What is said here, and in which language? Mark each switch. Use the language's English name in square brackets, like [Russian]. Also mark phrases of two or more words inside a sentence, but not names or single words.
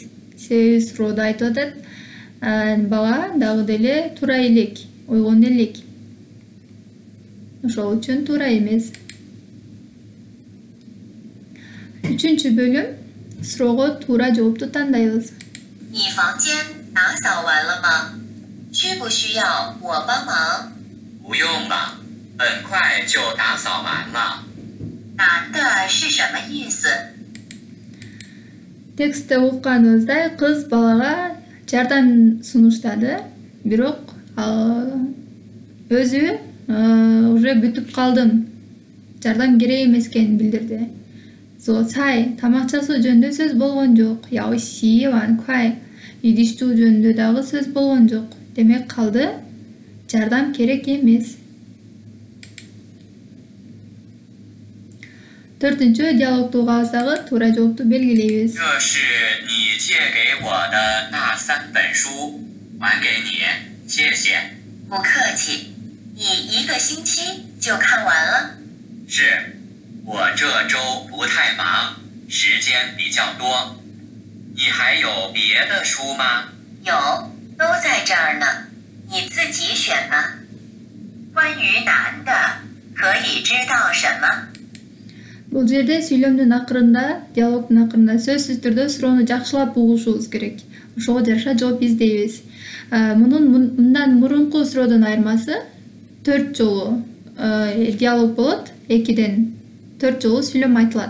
[Kyrgyz] Себеби суроода айтып атат, бала дагы деле туура элек, ойгон элек. Ошол үчүн туура эмес. Үчүнчү бөлүм. Суроого туура жоопту тандайбыз. [Chinese] 你房间打扫完了吗？需不需要我帮忙？不用了，很快就打扫完了。男的是什么意思？ [Kyrgyz] Текстте укканыбыздай кыз балага жардам сунуштады, бирок өзү уже бүтүп калдым, жардам керек эмес экенин билдирди. Цай тамакчасы жөнүндө сөз болгон жок. [Chinese] 要洗碗筷 [Kyrgyz] идиштүү жөнүндө дагы сөз болгон жок. Демек калды жардам керек эмес. 4-нчү диалогду угабыздагы туура жоопту белгилейбиз. [Chinese] 这是你借给我的那3本书，还给你，谢谢。不客气，你1个星期就看完了？是，我这周不太忙，时间比较多。你还有别的书吗？有，都在这儿呢，你自己选吧。关于于难的，可以知道什么？ [Kyrgyz] Бул жерде сүйлөмдүн акырында, диалогдун акырында сөзсүз түрдө суроону жакшылап угушубуз керек. Ошого жараша жооп издейбиз. Мындан мурунку суроодон айырмасы 4 жолу диалог болот, 2ден 4 жолу сүйлөм айтылат.